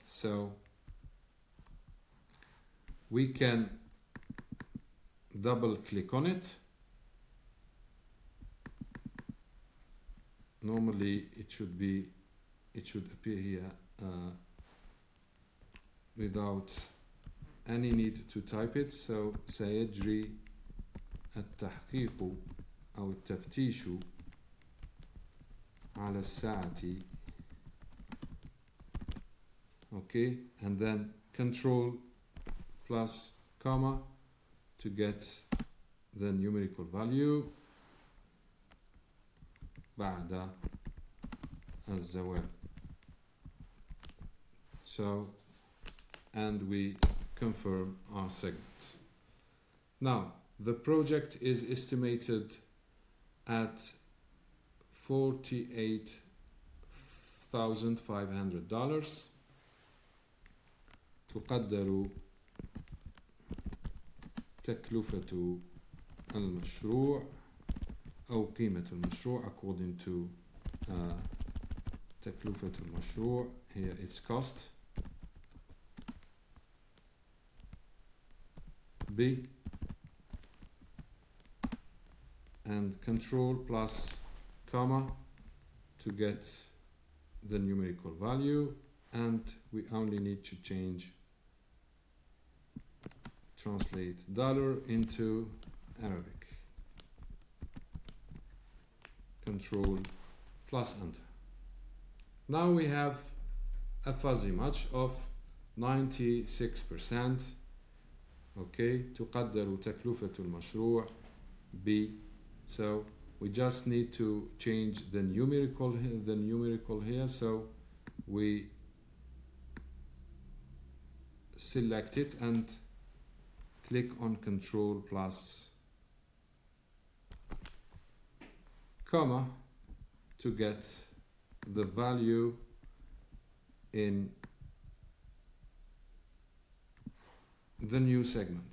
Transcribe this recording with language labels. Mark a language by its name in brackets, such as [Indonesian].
[English] So we can double click on it. Normally it should appear here without any need to type it. So [Arabic] سيجري التحقيق أو التفتيش على الساعة. [English] Okay, and then control plus comma to get the numerical value [Arabic] بعد الزوال. [English] So, and we confirm our segment. Now, the project is estimated at $48,500. [Arabic] تقدر تكلفة المشروع أو قيمة المشروع [English] according to [Arabic] تكلفة المشروع. [English] Here it's cost. B and control plus comma to get the numerical value, and we only need to translate dollar into Arabic. Control plus enter. Now we have a fuzzy match of 96%. [Arabic] Okay, تقدر تكلفة المشروع B. [English] So we just need to change the numerical here. So we select it and click on control plus comma to get the value in the new segment.